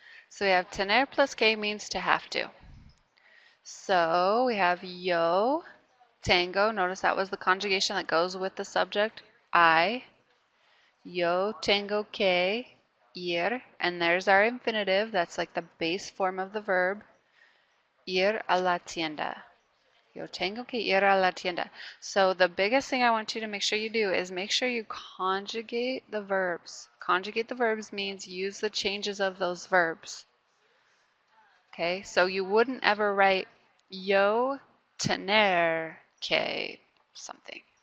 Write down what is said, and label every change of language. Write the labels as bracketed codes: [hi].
[en] So we have tener plus que means to have to. So we have yo tengo. Notice that was the conjugation that goes with the subject. I. [es] Yo tengo que ir. [en] And there's our infinitive. That's like the base form of the verb. [es] Ir a la tienda. Yo tengo que ir a la tienda. [en] So the biggest thing I want you to make sure you do is make sure you conjugate the verbs. Conjugate the verbs means use the changes of those verbs. Okay, so you wouldn't ever write [es] yo tener que [en] something.